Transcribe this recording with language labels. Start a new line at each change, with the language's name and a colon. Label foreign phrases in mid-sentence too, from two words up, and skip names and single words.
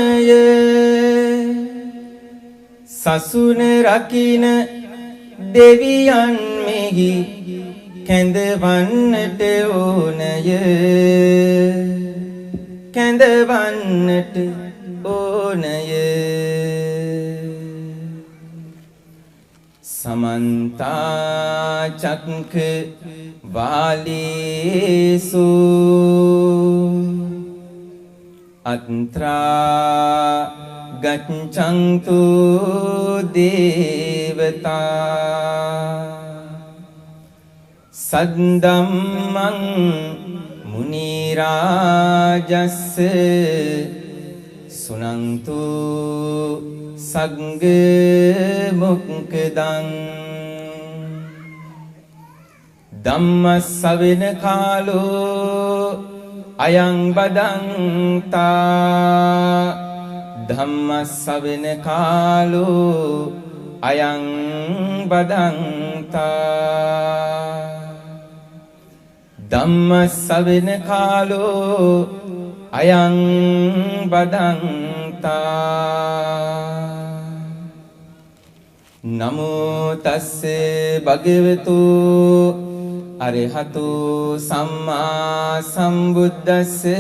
Sinhala: සසුන රකින දෙවියන් මෙහි කැඳවන්නට ඕනය කැඳවන්නට ඕනය
Pali: समन्ता चक्क वालेषु अत्रा गच्छन्तु देवता सद्दम्मं मुनिराजस्स सुनन्तु संग मुक्दं ධම්මස්සවෙන කාලෝ අයං බදන්තා ධම්මස්සවෙන කාලෝ අයං බදන්තා ධම්මස්සවෙන කාලෝ අයං බදන්තා නමෝ තස්ස භගවතු අරහතු සම්මා සම්බුද්දස්ස